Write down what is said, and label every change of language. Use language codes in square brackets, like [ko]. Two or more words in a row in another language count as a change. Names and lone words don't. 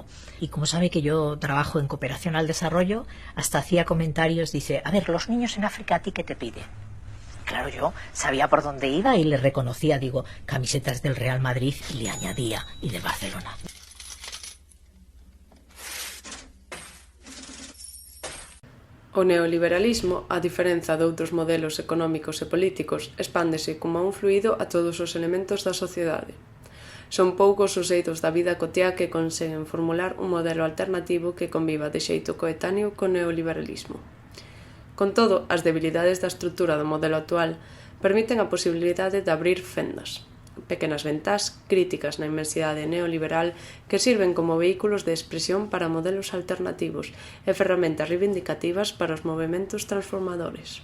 [es] Y como sabe que yo trabajo en cooperación al desarrollo, hasta hacía comentarios, dice, a ver, los niños en África, ¿a ti qué te piden? Claro, yo sabía por dónde iba y le reconocía, digo, camisetas del Real Madrid, y le añadía, y del Barcelona. [gl] O neoliberalismo, a diferenza de outros modelos económicos e políticos, expándese como un fluido a todos os elementos da sociedade. Son poucos os eidos da vida cotiá que conseguen formular un modelo alternativo que conviva de xeito coetáneo co neoliberalismo. Con todo, as debilidades da estrutura do modelo actual permiten a posibilidade de abrir fendas, pequenas ventás críticas na inmensidade neoliberal que sirven como vehículos de expresión para modelos alternativos e ferramentas reivindicativas para os movementos transformadores.